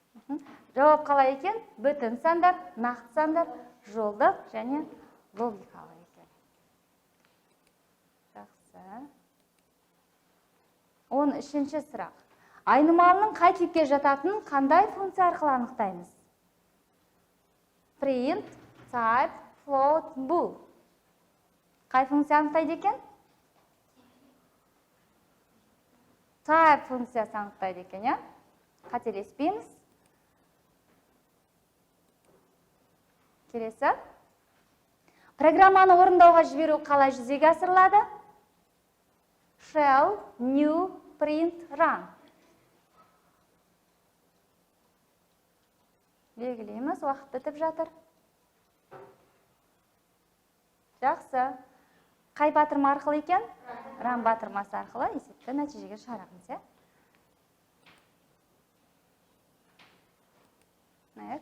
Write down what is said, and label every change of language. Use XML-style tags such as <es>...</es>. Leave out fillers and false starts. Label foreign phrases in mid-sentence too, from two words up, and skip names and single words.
<kk>Жауап қалай екен? Бүтін сандар, нақты сандар, жолдық және логикалық екен. Жақсы. 13-ші сұрақ. Айнымалының қай типке жататынын қандай функция арқылы анықтаймыз?</kk> <en>Print, type, float, bool.</en> <kk>Қай функция анықтайды екен? Type функциясы анықтайды екен, я? Қателеспейміз. Келесі. Программаны орындауға жіберу қалай жүзеге асырылады?</kk> <en>Shell, new, print, run.</en> <kk>Белгілейміз, уақыт бітіп жатыр. Жақсы. Қай батырма арқылы екен? Run батырмасы арқылы есепті нәтижеге шығарамыз.</kk> <en>Next.</en>